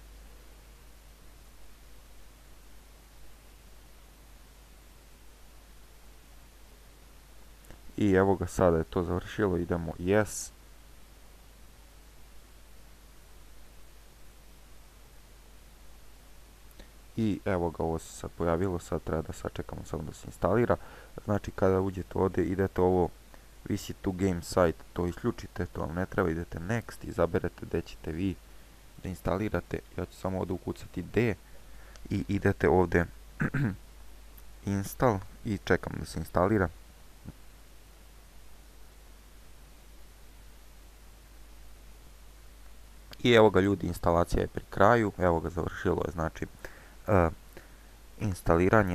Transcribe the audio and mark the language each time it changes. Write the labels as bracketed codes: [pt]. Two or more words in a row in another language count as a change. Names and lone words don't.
[bs] I evo ga, sada je to završilo, idemo yes. I evo ga, ovo se sad pojavilo, sad treba da sačekamo samo da se instalira. Znači kada uđete ovdje, idete ovo [en] visit to game site, [bs] to isključite, to vam ne treba, idete next, izaberete gdje ćete vi da instalirate. Ja ću samo ovdje ukucati D i idete ovdje install i čekam da se instalira. I evo ga ljudi, instalacija je pri kraju, evo ga, završilo je znači instaliranje.